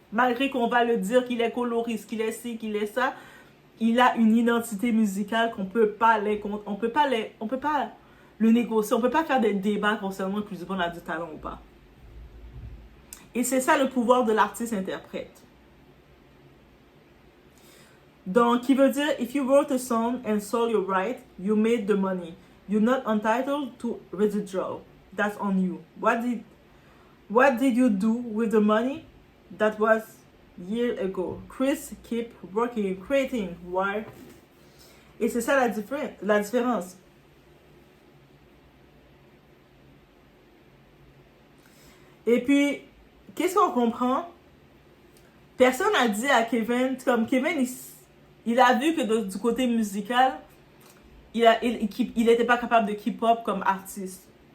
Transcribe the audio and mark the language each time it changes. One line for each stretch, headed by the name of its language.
French: Malgré qu'on va le dire qu'il est coloriste, qu'il est ci, qu'il est ça, il a une identité musicale qu'on peut pas on peut pas le négocier. On peut pas faire des débats concernant Chris Brown a du talent ou pas. Et c'est ça le pouvoir de l'artiste-interprète. Donc, qui veut dire,
English: if you wrote a song and sold your right, you made the money. You're not entitled to residual. That's on you. What did you do with the money? That was years ago. Chris keep working, creating. Why?
French: Et c'est ça la différence. Et puis, qu'est-ce qu'on comprend? Personne n'a dit à Kevin, comme Kevin, il a vu que du côté musical, il n'était pas capable de
English: keep up
French: comme artiste.